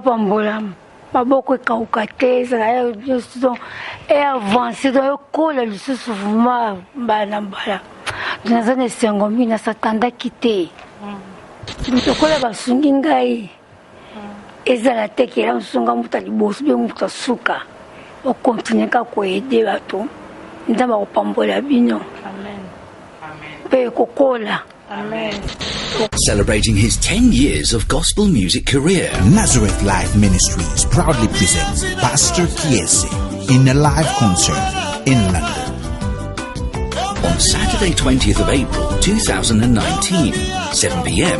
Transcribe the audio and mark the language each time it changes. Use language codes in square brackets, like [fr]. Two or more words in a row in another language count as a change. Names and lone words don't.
[ln] pambola maboko ekauka te ezala e avancé donc ekola lisusu vraimen mbala na mbala naza na esengo mingi nasatandaki te lokola basungi ngai ezala te kela mosunga moto liboso mpe moto asuka okontinue kaka koede bato nzambe akopambola bino mpe ekokola. [en] Amen. Celebrating his 10 years of gospel music career, Nazareth Life Ministries proudly presents Pastor Kiese in a live concert in London. On Saturday 20th of April 2019, 7 p.m.